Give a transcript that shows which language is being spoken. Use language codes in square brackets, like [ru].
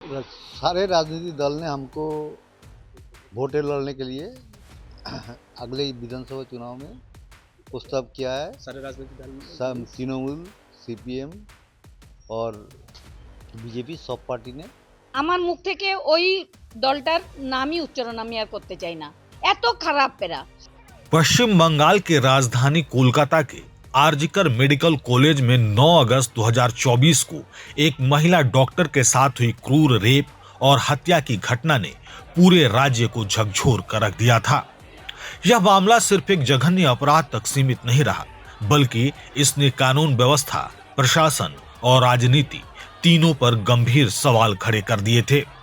[hi] सारे राजनीतिक दल ने हमको वोटें लड़ने के लिए अगले विधानसभा चुनाव में प्रस्ताव किया है। सारे राजनीतिक दल सब तृणमूल, सीपीएम और [bn] বিজেপি সব পার্টি [hi] ने [bn] আমার মুখ থেকে ওই দলটার নামই উচ্চারণ আমি আর করতে চাই না, এত খারাপ পেরা। [hi] पश्चिम बंगाल के राजधानी कोलकाता के आरजीकर मेडिकल कॉलेज में 9 अगस्त 2024 को एक महिला डॉक्टर के साथ हुई क्रूर रेप और हत्या की घटना ने पूरे राज्य को झकझोर कर रख दिया था। यह मामला सिर्फ एक जघन्य अपराध तक सीमित नहीं रहा, बल्कि इसने कानून व्यवस्था, प्रशासन और राजनीति तीनों पर गंभीर सवाल खड़े कर दिए थे।